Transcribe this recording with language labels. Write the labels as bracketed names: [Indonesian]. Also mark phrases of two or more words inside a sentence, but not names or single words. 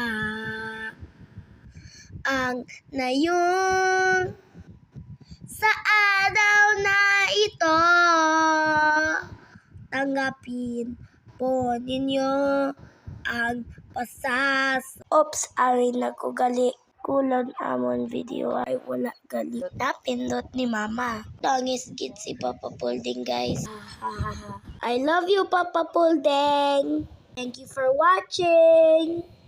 [Filipino] Ang nayon sa araw na ito, tanggapin po ninyo ang pasas. [Hiligaynon] Oops, ari na ko gali. Kulon amon video ay wala gali. Napindot ni Mama. Tangis gid si Papa Pulding guys. [English] I love you Papa Pulding. Thank you for watching.